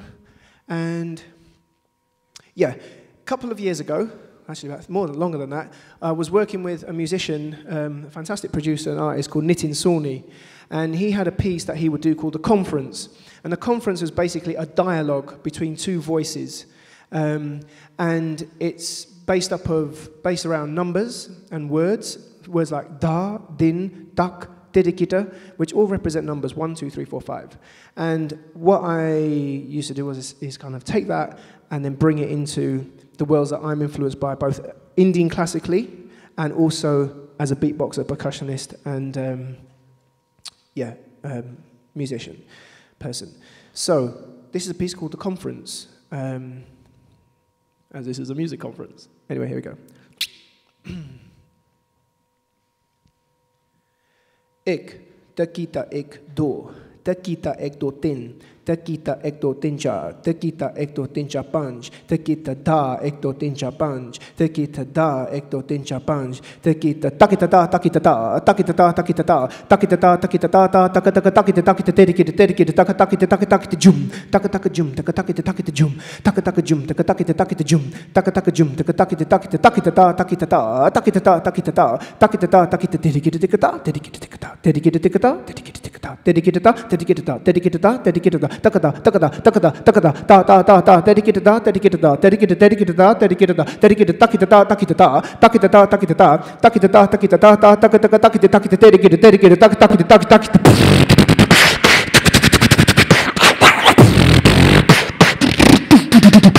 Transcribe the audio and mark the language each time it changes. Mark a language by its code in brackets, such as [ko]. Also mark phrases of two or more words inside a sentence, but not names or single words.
[en] And yeah, a couple of years ago, actually longer than that, I was working with a musician, a fantastic producer and artist called Nitin Sawhney. And he had a piece that he would do called The Conference. And The Conference was basically a dialogue between two voices. And it's based around numbers and words like da, din, dak, didikita, which all represent numbers 1, 2, 3, 4, 5. And what I used to do is kind of take that and then bring it into the worlds that I'm influenced by, both Indian classically and also as a beatboxer, percussionist, and musician person. So this is a piece called The Conference, as this is a music conference. Anyway, here we go. Ek, takita ek do, takita ek do tin, takita ek do tincha, takita ek do tincha panj, takita da ek do tincha panj, takita da ek do tincha panj, takita takita da takita da takita da takita da takita da takita da takita takita takita dedicate takita takita jum takita jum takita jum takita jum takita jum takita jum takita takita da takita da takita da takita da takita da takita dedicate takata takata takata takata ta ta ta ta dedicated da dedicated da dedicated dedicated da dedicated da dedicated takita da takita da takita da takita da takita da takita da ta takita takita takita dedicated dedicated takita takita takita takita